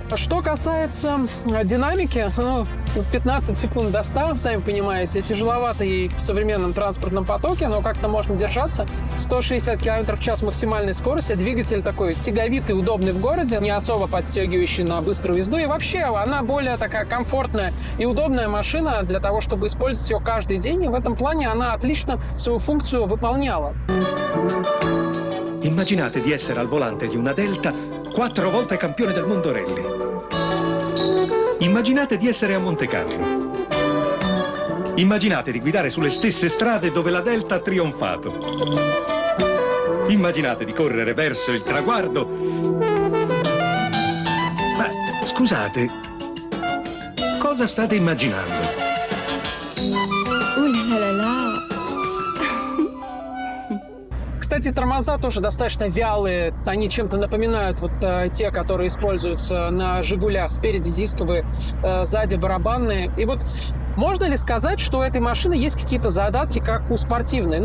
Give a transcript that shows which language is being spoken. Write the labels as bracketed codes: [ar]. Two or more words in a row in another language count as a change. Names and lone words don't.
[ru] Что касается динамики, 15 секунд до 100, сами понимаете, тяжеловато ей в современном транспортном потоке, но как-то можно держаться. 160 км в час максимальной скорости, двигатель такой тяговитый, удобный в городе, не особо подстегивающий на быструю езду. И вообще она более такая комфортная и удобная машина для того, чтобы использовать ее каждый день. И в этом плане она отлично свою функцию выполняла. [it] Immaginate di essere al volante di una Delta 4 volte campione del mondo rally. Immaginate di essere a Monte Carlo. Immaginate di guidare sulle stesse strade dove la Delta ha trionfato. Immaginate di correre verso il traguardo. Ma scusate, cosa state immaginando? [ru] Кстати, тормоза тоже достаточно вялые. Они чем-то напоминают те, которые используются на «Жигулях». Спереди дисковые, сзади барабанные. И вот можно ли сказать, что у этой машины есть какие-то задатки, как у спортивной?